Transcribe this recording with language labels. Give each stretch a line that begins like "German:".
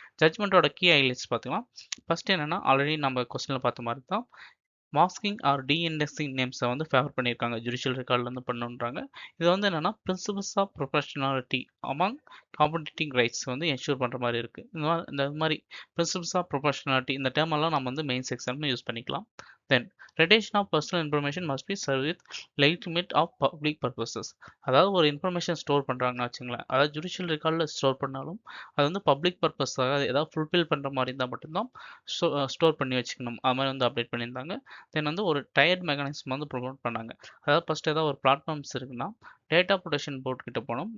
Tamil: ஜட்மெண்ட்டோட key highlights பார்த்துக்கலாம். First என்னென்னா, already நம்ம கொஸ்டினில் பார்த்த மாதிரி தான் மாஸ்கிங் ஆர் டீஇண்டெக்ஸிங் நேம்ஸை வந்து ஃபேவர் பண்ணியிருக்காங்க. ஜுடிஷியல் ரெக்கார்ட்லேருந்து பண்ணுன்றாங்க. இது வந்து என்னென்னா principles of ப்ரொஃபஷனாலிட்டி among competing rights வந்து என்ஷூர் பண்ணுற மாதிரி இருக்குது. இந்த மாதிரி பிரின்சிபல்ஸ் ஆஃப் ப்ரொஃபஷனாலிட்டி இந்த டேர்ம் எல்லாம் நம்ம வந்து மெயின் செக்ஷன் யூஸ் பண்ணிக்கலாம்.
English: Then retention of personal information must be served with legitimate of public purposes.
Tamil: அதாவது ஒரு இன்ஃபர்மேஷன் ஸ்டோர் பண்ணுறாங்கன்னு வச்சுங்களேன், அதாவது ஜுடிஷியல் ரெக்கார்டில் ஸ்டோர் பண்ணாலும் அது வந்து பப்ளிக் பர்பஸாக ஏதாவது ஃபுல்ஃபில் பண்ணுற மாதிரி இருந்தால் மட்டும்தான் ஸ்டோர் பண்ணி வச்சுக்கணும். அது மாதிரி வந்து அப்டேட் பண்ணியிருந்தாங்க. தென் வந்து ஒரு டயர்ட் மெக்கானிசம் வந்து ப்ரொமோட் பண்ணாங்க. அதாவது ஃபர்ஸ்ட் ஏதாவது ஒரு பிளாட்ஃபார்ம்ஸ் இருக்குன்னா டேட்டா ப்ரொடெக்ஷன் போர்ட் கிட்ட போனோம்.